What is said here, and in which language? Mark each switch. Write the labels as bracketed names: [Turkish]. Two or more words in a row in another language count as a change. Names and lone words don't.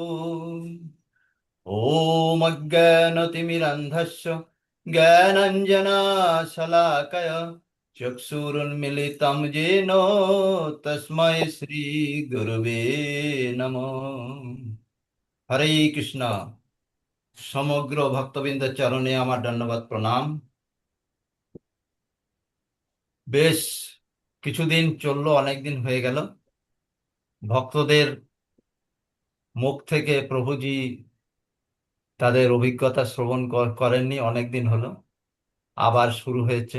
[Sanskrit] ॐ अज्ञानतिमिरन्धस्य ज्ञानाञ्जनशलाकय चक्षुरुन्मिलितं येन तस्मै श्रीगुरवे नमः। [Bangla] হরে কৃষ্ণ। সমগ্র ভক্তবৃন্দের চরণে আমার দণ্ডবত প্রণাম। বেশ কিছুদিন চললো, অনেক দিন হয়ে গেল ভক্তদের মুখ থেকে প্রভুজি তাদের অভিজ্ঞতা শ্রবণ করেননি, অনেক দিন হলো, আবার শুরু হয়েছে।